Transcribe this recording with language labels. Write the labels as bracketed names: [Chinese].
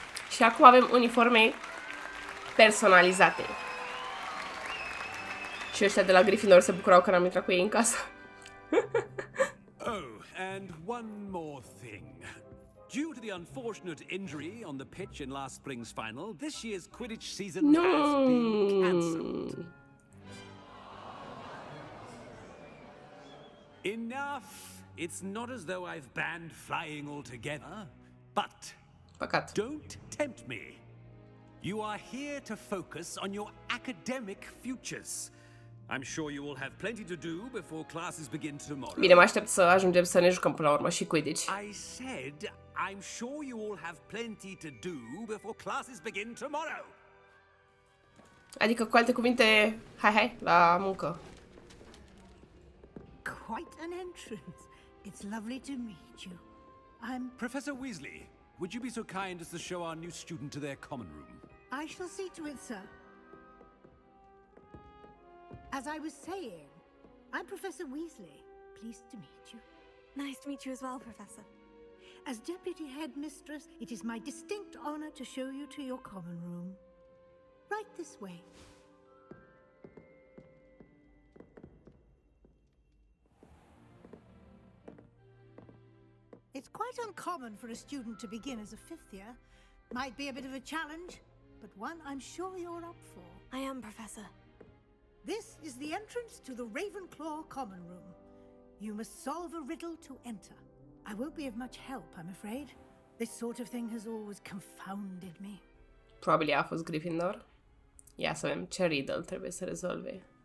[Romanian] Și acum avem uniforme personalizate. Și ăștia de la Gryffindor se bucurau că n-am intrat cu ei în casă. [English] Oh, and one more thing. Due to the unfortunate injury on the pitch in last spring's final, this year's Quidditch season has been cancelled. Enough! It's not as though I've banned flying altogether, but [Romanian] Păcat. [English] don't tempt me. You are here to focus on your academic futures. I'm sure you will have plenty to do before classes begin tomorrow. [Romanian] Bine, mă aștept să ajungem să ne jucăm până la urmă și Quidditch. [English] I said, I'm sure you all have plenty to do before classes begin tomorrow. [Romanian] Adică, cu alte cuvinte, hai, la muncă. [English] Quite an entrance. It's lovely to meet you. I'm... Professor Weasley, would you be so kind as to show our new student to their common room? I shall see to it, sir. As I was saying, I'm Professor Weasley. Pleased to meet you. Nice to meet you as well, Professor. As Deputy Headmistress, it is my distinct honor to show you to your common room. Right this way. It's quite uncommon for a student to begin as a fifth year. Might be a bit of a challenge, but one I'm sure you're up for. I am, Professor. This is the entrance to the Ravenclaw common room. You must solve a riddle to enter. I won't be of much help, I'm afraid. This sort of thing has always confounded me. [Romanian] Probabil a fost Gryffindor. Ia să vedem ce riddle trebuie să rezolve.